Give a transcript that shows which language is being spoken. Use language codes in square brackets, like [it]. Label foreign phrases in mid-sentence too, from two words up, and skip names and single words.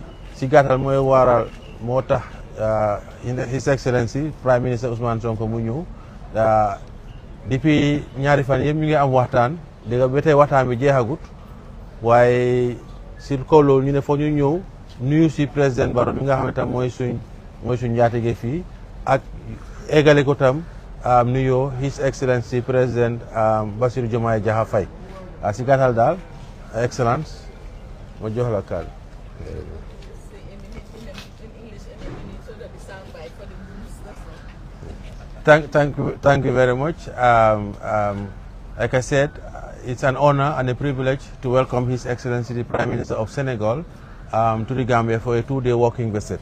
[wo] si gàttal mooy waral moo tax [en] His Excellency Prime Minister [wo] Ousmane Sonko mu ñëw depuis ñaari fan yëpp ñu ngi am waxtaan dégg nga ba tey waxtaan bi jeexagut waaye si kaw loolu ñu ne foog ñu ñëw nuyu si président Barrow bi nga xam ne tam mooy suñ njaatige fii ak eggale ko tam nuyoo [en] His Excellency [wo] président Bassirou Diomaye Diakhar Faye si gàttal daal excellence ma jox la kàddu. [en] Thank you very much. Like I said, it's an honor and a privilege to welcome His Excellency the Prime Minister of Senegal to the Gambia for a 2-day working visit.